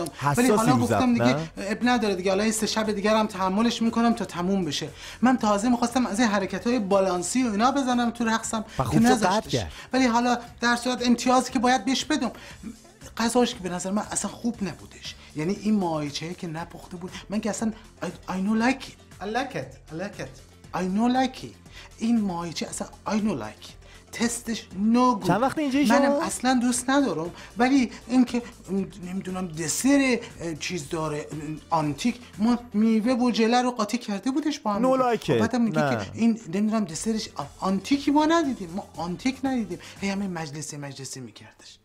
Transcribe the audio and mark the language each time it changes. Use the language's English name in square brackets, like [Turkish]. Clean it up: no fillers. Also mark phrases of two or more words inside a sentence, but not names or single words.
[Persian] ولی حالا گفتم دیگه اب نداره دیگه، حالا 3 شب دیگه هم تحملش میکنم تا تموم بشه. من تازه میخواستم از این حرکت‌های بالانسی و اینا بزنم تو رقصم که نذاشتش، ولی حالا در صورت امتیازی که باید بهش بدم. غذاش که به نظر من اصلا خوب نبودش، یعنی این ماهیچه که نپخته بود، من که اصلا [English] I know like it [Persian] این ماهیچه اصلا [English] I know like [Persian] تستش [English] no good. [Persian] چند وقت اینجایی منم اصلا دوست ندارم، ولی اینکه نمیدونم دسر چیز داره آنتیک، ما میوه و ژله رو قاطی کرده بودش با هم. [English] no like [Persian] بعدم میگه که این نمیدونم دسرش آنتیکی ما ندیدیم، ما آنتیک ندیدیم، هی همه مجلسی میکردش.